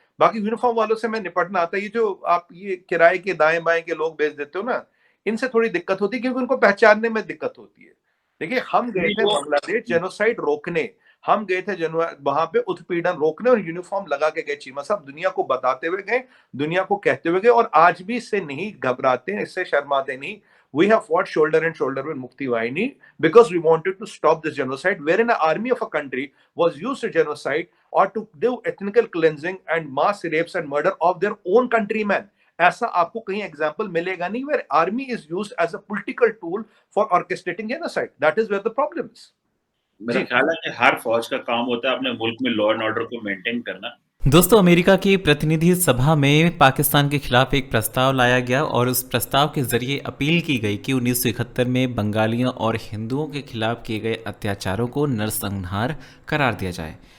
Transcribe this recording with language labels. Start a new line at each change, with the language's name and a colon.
Hindi: बाकी यूनिफॉर्म वालों से मैं निपटना आता है। ये जो आप ये किराए के दाएं बाएं के लोग भेज देते हो ना, इनसे थोड़ी दिक्कत होती है, क्योंकि उनको पहचानने में दिक्कत होती है। देखिए, हम गए थे बांग्लादेश जेनोसाइड रोकने, हम गए थे वहां पे उत्पीड़न रोकने, और यूनिफॉर्म लगा के गए चीमा साहब, दुनिया को बताते हुए गए, दुनिया को कहते हुए गए, और आज भी इससे नहीं घबराते हैं, इससे शर्माते नहीं।
English: We have fought shoulder and shoulder with Mukti Vahini because we wanted to stop this genocide, wherein an army of a country was used to genocide or to do ethnical cleansing and mass rapes and murder of their own countrymen.
Hindi: ऐसा आपको कहीं example मिलेगा नहीं
English: where army is used as a political tool for orchestrating genocide. That is where the problem is.
Hindi: मेरा ख्याल है कि हर फौज का काम होता है अपने मुल्क में लॉ एंड ऑर्डर को मेंटेन करना। दोस्तों, अमेरिका की प्रतिनिधि सभा में पाकिस्तान के खिलाफ एक प्रस्ताव लाया गया और उस प्रस्ताव के जरिए अपील की गई कि 1971 में बंगालियों और हिंदुओं के खिलाफ किए गए अत्याचारों को नरसंहार करार दिया जाए।